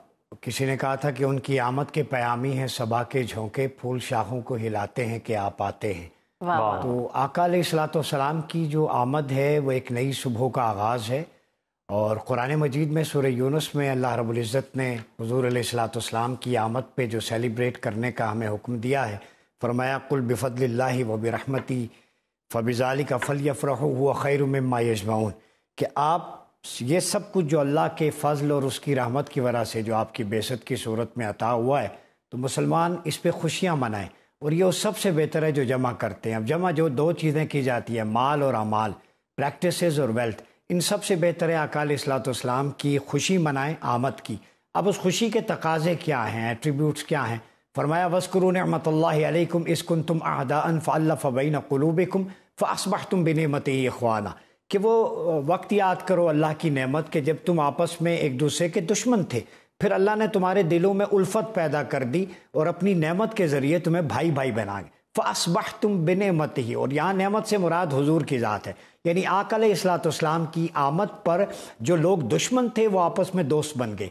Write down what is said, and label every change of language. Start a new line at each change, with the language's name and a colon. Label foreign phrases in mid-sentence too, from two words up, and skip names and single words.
Urdu: کسی نے کہا تھا کہ ان کی آمد کے پیامی ہیں صبا کے جھونکے، پھول شاخوں کو ہلاتے ہیں کہ آپ آتے ہیں۔ تو آقا
Arabic: علیہ الصلوۃ والسلام
Urdu: کی جو آمد ہے وہ ایک نئی صبح کا آغاز ہے، اور قرآن مجید میں سورہ یونس میں اللہ رب العزت نے حضور
Arabic: علیہ الصلوۃ والسلام
Urdu: کی آمد پہ جو سیلیبریٹ کرنے کا ہمیں حکم دیا ہے،
Arabic: फरमाया قل بفضل الله وبرحمته فبذلك فليفرحوا هو خير مما يجمعون,
Urdu: کہ آپ یہ سب کچھ جو اللہ کے فضل اور اس کی رحمت کی وجہ سے جو آپ کی بے عزت کی صورت میں عطا ہوا ہے، تو مسلمان اس پہ خوشیاں منائیں، اور یہ اس سب سے بہتر ہے جو جمع کرتے ہیں. اب جمع جو دو چیزیں کی جاتی ہے، مال اور اعمال، پریکٹسز اور ویلتھ، ان سب سے بہتر ہے آقا علیہ السلام کی خوشی منائیں، آمد کی. اب اس خوشی کے تقاضے کیا ہیں، ایٹریبیوٹس کیا ہیں?
Arabic: फरमाया واذكروا نعمة الله عليكم إذ كنتم أعداء فألف بين قلوبكم فأصبحتم بنعمته إخوانا,
Urdu: کہ وہ وقت یاد کرو اللہ کی نعمت کے جب تم آپس میں ایک دوسرے کے دشمن تھے، پھر اللہ نے تمہارے دلوں میں الفت پیدا کر دی اور اپنی نعمت کے ذریعے تمہیں بھائی بھائی بنا گئے.
Arabic: فأصبحتم بنعمته,
Urdu: اور یہاں نعمت سے مراد حضور کی ذات ہے، یعنی آقا علیہ السلام کی آمد پر جو لوگ دشمن تھے وہ آپس میں دوست بن گئے.